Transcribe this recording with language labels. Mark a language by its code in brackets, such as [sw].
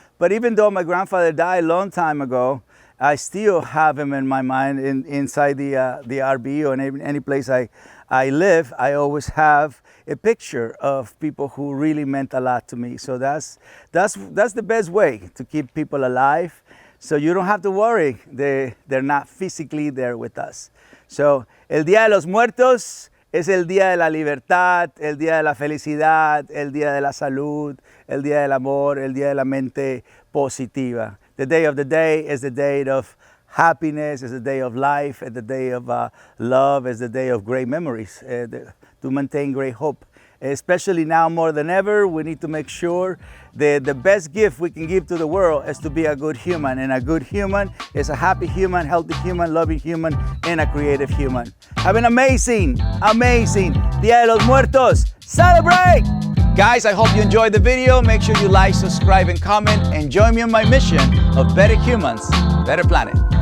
[en] But even though my grandfather died a long time ago, I still have him in my mind inside the RV, or in any place I live. I always have a picture of people who really meant a lot to me. So that's the best way to keep people alive. So you don't have to worry, they're not physically there with us. [es] So el Día de los Muertos es el Día de la Libertad, el Día de la Felicidad, el Día de la Salud, el Día del Amor, el Día de la Mente Positiva. [en] The Day of the Day is the day of happiness, is the day of life, is the day of love, is the day of great memories, to maintain great hope. Especially now more than ever, we need to make sure that the best gift we can give to the world is to be a good human. And a good human is a happy human, healthy human, loving human, and a creative human. Have an amazing Día de los Muertos. Celebrate! Guys, I hope you enjoyed the video. Make sure you like, subscribe, and comment, and join me on my mission of better humans, better planet.